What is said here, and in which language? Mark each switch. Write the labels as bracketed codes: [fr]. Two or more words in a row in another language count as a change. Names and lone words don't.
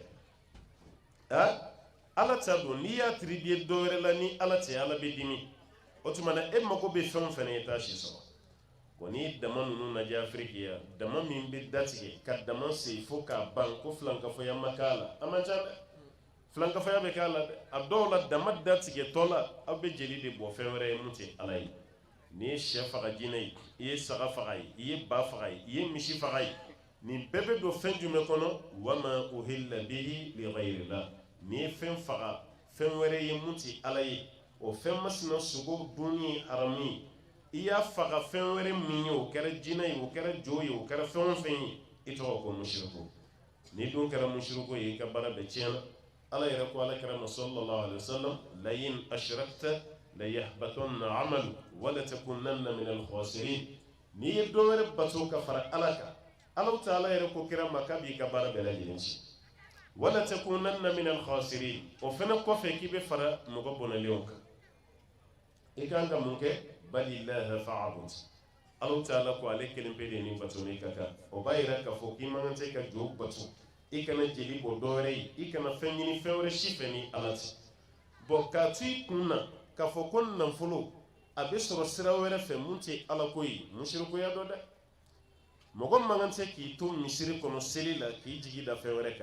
[bm] tɛ ala ta don n'i y'a tiribiye dɔ wɛrɛ la ni ala tɛ ala bɛ dimi o tuma na e mago bɛ fɛn o fɛn na i t'a si sɔrɔ n'i dama ninnu lajɛ Afiriki ya dama min bɛ datigɛ ka dama se fo k'a ban ko filankafoya ma k'a la a man ca dɛ filankafoya bɛ k'a la dɛ a dɔw la dama datigɛtɔ la aw bɛ jeli de bɔ fɛn wɛrɛ ye mun tɛ ala ye n'i ye sɛ faga jinɛ ye i ye saga faga ye i ye ba faga ye i ye misi faga ye nin bɛɛ bɛ don fɛn jumɛn kɔnɔ [ar] وما أهل به لغير الله [bm] n'i ye fɛn faga fɛn wɛrɛ ye mun tɛ ala ye o fɛn masina sogo dun ni haramu ye i y'a faga fɛn wɛrɛ min ye o kɛra jinɛ ye o kɛra jo ye o kɛra fɛn o fɛn ye i tɔgɔ ko mushriku ni dun kɛra mushriku ye i ka baara bɛɛ tiɲɛna ala yɛrɛ ko alakira [ar] صلى الله عليه وسلم [bm] la [ar] إن أشركت ليحبطن عملك ولا تكونن من الخاسرين [bm] n'i ye dɔ wɛrɛ bato ka fara ala kan [ar] الله تعالى [bm] yɛrɛ ko kira ma k'a b'i ka baara bɛɛ lajɛlen ci [ar] ولا تكونن من الخاسرين [bm] o fana kɔfɛ k'i bɛ fara mɔgɔ bɔnɛlenw kan i kan ka mun kɛ [ar] بل الله فاعبد الله تعالى [bm] ko ale kelen pe de ni bato ne kaka o b'a yira k'a fɔ k'i man kan tɛ ka jo bato i kana jeli bɔ dɔwɛrɛ ye i kana fɛn ɲini fɛn wɛrɛ si fɛ ni Ala tɛ bon k'a to i kun na k'a fɔ ko nafolo a bɛ sɔrɔ sira wɛrɛ fɛ mun tɛ Ala ko ye musirikuya dɔ dɛ mɔgɔ man kan tɛ k'i to misiri kɔnɔ seli la k'i jigi da fɛn wɛrɛ kan